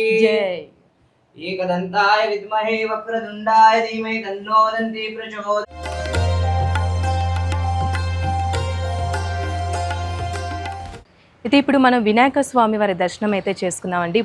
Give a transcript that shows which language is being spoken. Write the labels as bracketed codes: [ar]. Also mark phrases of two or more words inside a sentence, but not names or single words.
[sa] जय. एकदंताय विद्महे वक्रतुंडाय धीमहि तन्नो दन्ति प्रचोदयात्. [te] అయితే ఇప్పుడు మనం వినాయక స్వామి వారి దర్శనం అయితే చేసుకున్నామండి.